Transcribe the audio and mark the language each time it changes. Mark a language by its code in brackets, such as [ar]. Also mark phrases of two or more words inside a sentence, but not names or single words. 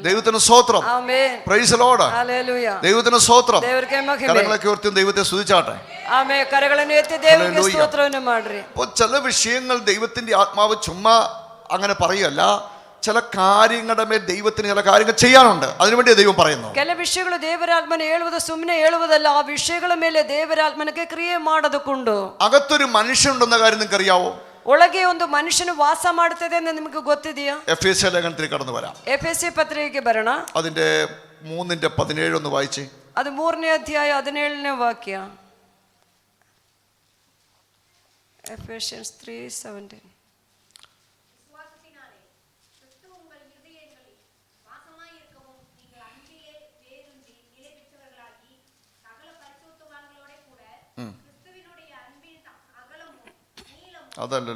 [ml] ദൈവത്തിന് സ്തോത്രം. [kn] ಆಮೆನ್. [en] Praise the Lord. [ml] ഹല്ലേലൂയ. ദൈവത്തിന് സ്തോത്രം. [kn] ದೇವರಿಗೆ ಮಹಿಮೆ. [ml] കരങ്ങളൊക്കെ ഉയർത്തി ദൈവത്തെ സ്തുതിച്ചാട്ടെ. [kn] ಆಮೆನ್. ಕರಗಳನ್ನು ಎತ್ತಿ ದೇವರಿಗೆ ಸ್ತೋತ್ರವನ್ನು ಮಾಡ್ರಿ. [ml] അപ്പോൾ ചില വിഷയങ്ങൾ ദൈവത്തിന്റെ ആത്മാവ് ചുമ്മാ അങ്ങനെ പറയല്ല. ചില കാര്യങ്ങളുടെ മേൽ ദൈവത്തിന് ചില കാര്യങ്ങൾ ചെയ്യാനുണ്ട്. അതിനുവേണ്ടി ദൈവം പറയുന്നു. [kn] ಕೆಲ ವಿಷಯಗಳು ದೇವರಾತ್ಮನ ಹೇಳುವುದು ಸುಮ್ಮನೆ ಹೇಳುವುದಲ್ಲ. ಆ ವಿಷಯಗಳ ಮೇಲೆ ದೇವರಾತ್ಮನಿಗೆ ಕ್ರಿಯೆ ಮಾಡೋದಕ್ಕುಂಟು. [ml] അകത്തൊരു മനുഷ്യനുണ്ടെന്ന കാര്യം നിങ്ങൾക്ക് അറിയാവോ? [kn] ಒಳಗೆ ಒಂದು ಮನುಷ್ಯನು ವಾಸ ಮಾಡುತ್ತದೆ എന്ന് ನಿಮಗೆ ಗೊತ್ತಿದೆಯಾ? [ml] എഫേസ്യ ലേഖനത്തിൽ കടന്നു വരാം. [kn] ಎಫೆಸಿ ಪತ್ರಿಕೆಗೆ ಬರೋಣ. [ml] അതിന്റെ 3:17 ഒന്ന് വായിച്ചേ. [kn] ಅದು 3ನೇ ಅಧ್ಯಾಯ 17ನೇ ವಾಕ್ಯ. [en] Ephesians 3:17. [ml] അതല്ലല്ലോ.